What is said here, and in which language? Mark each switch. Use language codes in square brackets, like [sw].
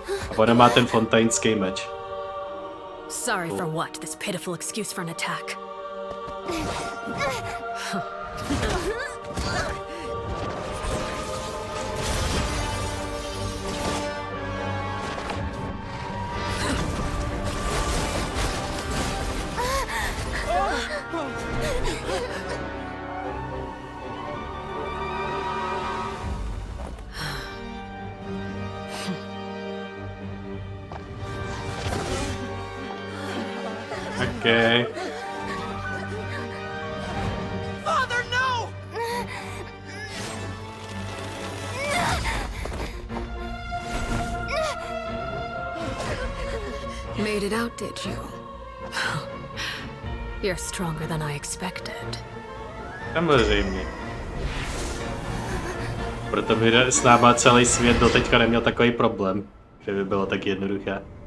[cs] A ona má ten fontainský meč. [en] Sorry for what? This pitiful excuse for an attack. Okay. Father, no! Made it out, did you? You're stronger than I expected. [cs] Samozřejmě. Proto by s náma celý svět doteďka neměl takový problém, že by bylo tak jednoduché.